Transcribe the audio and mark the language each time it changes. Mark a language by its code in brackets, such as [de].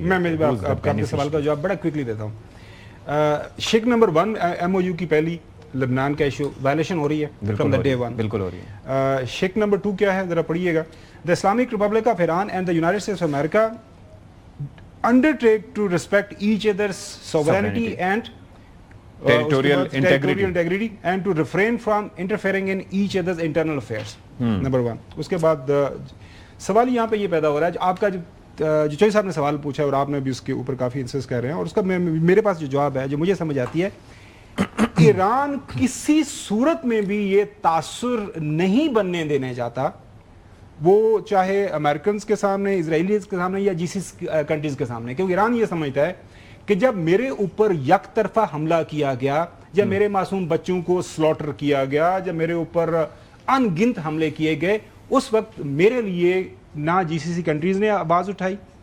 [ur] میں آپ کا سوال کا جواب بڑا کوئکلی دیتا ہوں. شک نمبر 1 ایم او یو کی پہلی لبنان کا ایشو وائلیشن ہو رہی ہے [en] from the day 1, [ur] بالکل ہو رہی ہے. شک نمبر 2 کیا ہے ذرا پڑھیے گا. [en] The Islamic Republic of Iran and the United States of America undertake to respect each other's sovereignty and territorial integrity and to refrain from interfering in each other's internal affairs. [ur] Number 1. اس کے بعد سوال یہاں پہ یہ پیدا ہو رہا ہے, آپ کا جو چوئی صاحب نے سوال پوچھا اور آپ نے بھی اس کے اوپر کافی انسسٹ کر رہے ہیں, اور اس کا میرے پاس جو جواب ہے جو مجھے سمجھ آتی ہے, ایران کسی صورت میں بھی یہ تاثر نہیں بننے دینے چاہتا, وہ چاہے امریکنز کے سامنے, اسرائیلیز کے سامنے یا جی سی کنٹریز کے سامنے, کیونکہ ایران یہ سمجھتا ہے کہ جب میرے اوپر یک طرفہ حملہ کیا گیا, جب میرے معصوم بچوں کو سلوٹر کیا گیا, جب میرے اوپر ان گنت حملے کیے گئے, اس وقت میرے لیے نہ جی سی کنٹریز نے آواز اٹھائی,